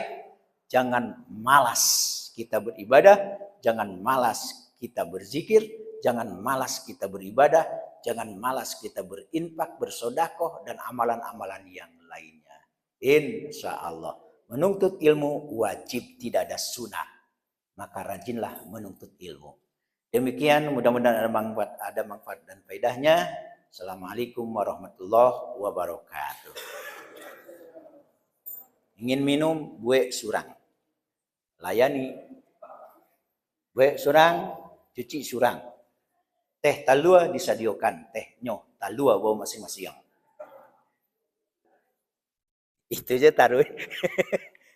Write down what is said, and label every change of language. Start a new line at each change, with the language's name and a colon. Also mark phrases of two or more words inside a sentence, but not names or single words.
Indonesian: Jangan malas kita beribadah, jangan malas kita berzikir, jangan malas kita beribadah, jangan malas kita berinfak, bersedekah dan amalan-amalan yang lainnya.
Arabic: إن شاء الله.
Indonesian: Menuntut ilmu wajib, tidak ada sunat. Maka rajinlah menuntut ilmu. Demikian, mudah-mudahan ada manfaat dan faedahnya.
Arabic: السلام عليكم ورحمة الله وبركاته.
Indonesian: Ingin minum,
Minangkabau: buek surang. Layani. Buek surang, cuci surang. Teh talua disediakan. Teh nyoh talua bawa masing-masing.
Indonesian: Itu aja taruh.